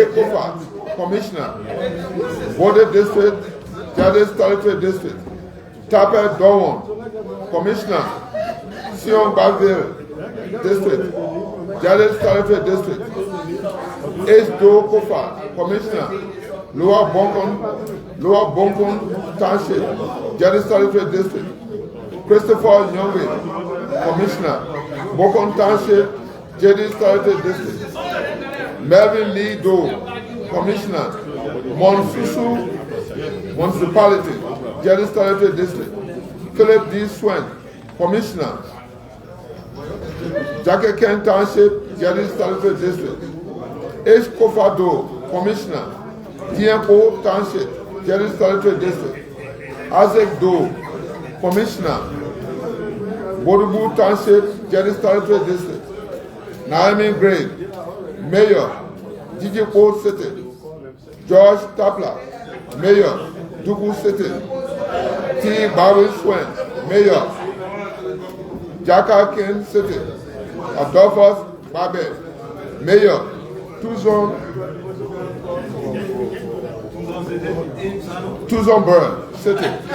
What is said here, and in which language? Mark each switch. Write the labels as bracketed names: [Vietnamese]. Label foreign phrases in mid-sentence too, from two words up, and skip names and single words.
[English] Kofa, Commissioner, Bode District, Jeddah Sanitary District. Tapet Dowon, Commissioner, Sion Bagville District, Jeddah Sanitary District. H. Do Kofa, Commissioner, Lower Bonkon Township, Jeddah Sanitary District. Christopher Youngway, Commissioner, Bokon Township, JD Statutory District. Melvin Lee Doe, Commissioner, Monsusu Municipality, JD Statutory District. Philip D. Swen, Commissioner, Jackie Ken Township, JD Statutory District. H. Kofa Doe, Commissioner, DMO Township, JD Statutory District. Isaac Doe, Commissioner, Bodubu Township, JD Statutory District. Naomi Gray, Mayor, Jijipo City. George Tapler, Mayor, Dugu City. T. Barwin Swen, Mayor, Jaka Ken City. Adolphus Babe, Mayor, Tuzon Burn City.